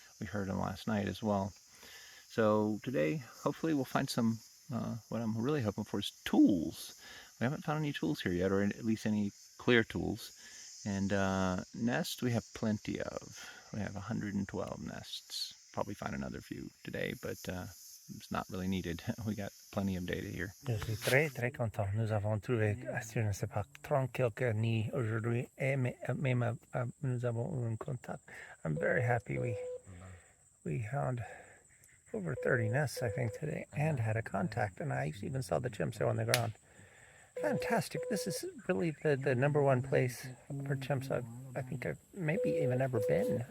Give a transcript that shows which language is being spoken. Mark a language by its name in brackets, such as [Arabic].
[English] We heard them last night as well. So today, hopefully we'll find some, what I'm really hoping for is tools. We haven't found any tools here yet, or at least any clear tools. And nests, we have plenty of. We have 112 nests. Probably find another few today, but it's not really needed. We got plenty of data here. [French] Je suis très très content. Nous avons trouvé, je ne sais pas, 30 quelques nids aujourd'hui, et même nous avons eu un contact. [English] I'm very happy we found over 30 nests, I think, today, and had a contact, and I even saw the chimps there on the ground. Fantastic. This is really the number one place for chimps I think I've maybe even ever been.